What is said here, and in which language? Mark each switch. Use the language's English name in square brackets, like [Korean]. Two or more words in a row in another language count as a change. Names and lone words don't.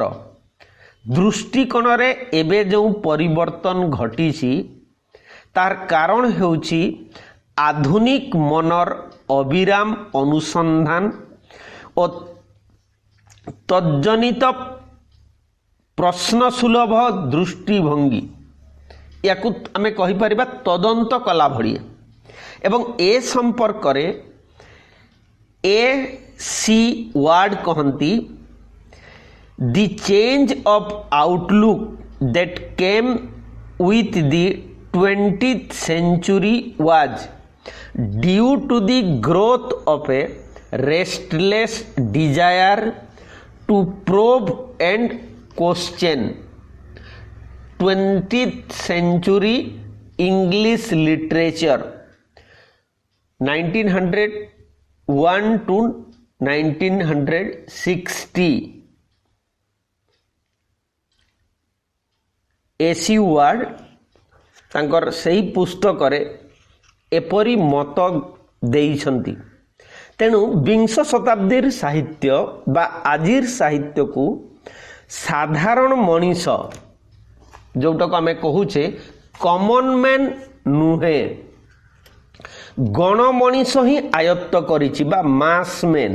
[Odia] ଦୃଷ୍ଟିକୋଣରେ ଏବେ ଯେଉଁ ପରିବର୍ତ୍ତନ ଘଟିଛି ତାର କାରଣ ହେଉଛି ଆଧୁନିକ ମନର ଅବିରାମ ଅନୁସନ୍ଧାନ ଓ ତଜ୍ଜନିତ ପ୍ରଶ୍ନସୁଲଭ ଦୃଷ୍ଟିଭଙ୍ଗୀ। ୟାକୁ ଆମେ କହିପାରିବା ତଦନ୍ତ କଲା ଭଳିଆ। ଏବଂ ଏ ସମ୍ପର୍କରେ ସି ୱାର୍ଡ କହନ୍ତି, [English] the change of outlook that came with the 20th century was due to the growth of a restless desire to probe and question. [Odia] 20th century English literature 1901 to 1960 सी ୱାର୍ଡ ତାଙ୍କର ସେହି ପୁସ୍ତକରେ ଏପରି ମତ ଦେଇଛନ୍ତି। ତେଣୁ ବିଂଶ ଶତାବ୍ଦୀର ସାହିତ୍ୟ ବା ଆଜିର ସାହିତ୍ୟକୁ ସାଧାରଣ ମଣିଷ ଯେଉଁଟାକୁ ଆମେ କହୁଛେ [English] common man [Odia] ନୁହେଁ, ଗଣ ମଣିଷ ହିଁ ଆୟତ୍ତ କରିଛି ବା [English] mass men.